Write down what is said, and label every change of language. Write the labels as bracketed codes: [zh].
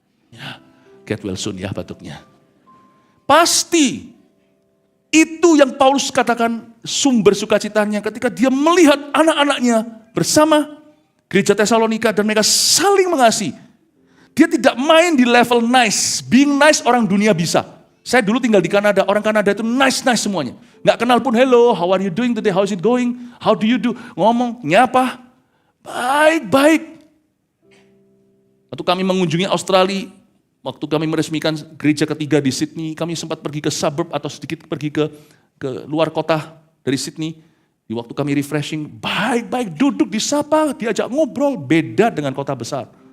[id] Ya, [en] get well soon [id] ya batuknya. Pasti itu yang Paulus katakan sumber sukacitanya ketika dia melihat anak-anaknya bersama gereja Tesalonika dan mereka saling mengasihi. Dia tidak main di level nice. Being nice orang dunia bisa. Saya dulu tinggal di Kanada, orang Kanada itu nice semuanya. Nggak kenal pun, [en] hello, how are you doing today, how is it going, how do you do, [id] ngomong, nyapa, baik-baik. Waktu kami mengunjungi Australia, waktu kami meresmikan gereja ketiga di Sydney, kami sempat pergi ke suburb atau sedikit pergi ke luar kota dari Sydney. Di waktu kami refreshing, baik-baik, duduk disapa, diajak ngobrol, beda dengan kota besar.